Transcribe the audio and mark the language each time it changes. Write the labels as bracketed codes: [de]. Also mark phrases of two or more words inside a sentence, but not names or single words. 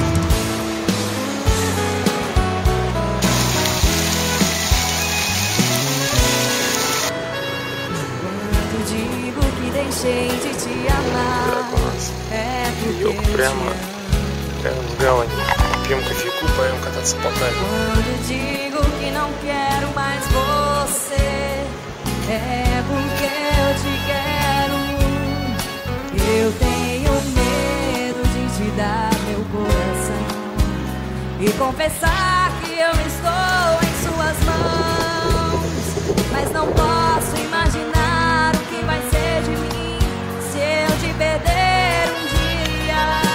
[ru] Юг прямо рядом с гаванью. Пьем кофейку, поем кататься по Полтаве. [pt] Eu tenho medo de te dar meu coração e confessar que eu estou em suas mãos, mas não posso imaginar o que vai ser de mim se eu te perder um dia.